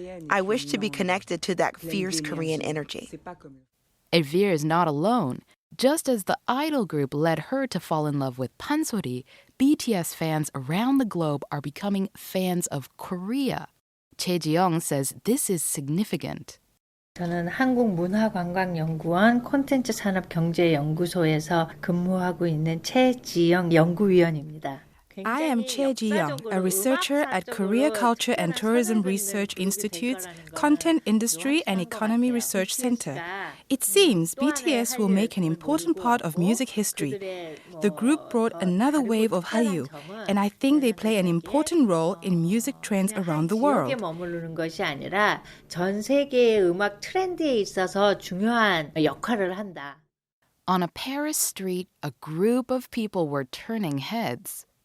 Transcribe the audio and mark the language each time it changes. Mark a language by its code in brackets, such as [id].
[en] I wish to be connected to that fierce Korean energy. Elvire is not alone. Just as the idol group led her to fall in love with pansori, BTS fans around the globe are becoming fans of Korea. Choi Ji-young says this is significant. [ko] 저는 한국문화관광연구원 콘텐츠 산업경제연구소에서 근무하고 있는 최지영 연구위원입니다. [en] I am Chae Ji-young, a researcher at Korea Culture and Tourism Research Institute's Content Industry and Economy Research Center. It seems BTS will make an important part of music history. The group brought another wave of Hallyu, and I think they play an important role in music trends around the world. [ko] 머무르는 것이 아니라 전 세계의 음악 트렌드에 있어서 중요한 역할을 한다. [en] On a Paris street, a group of people were turning heads.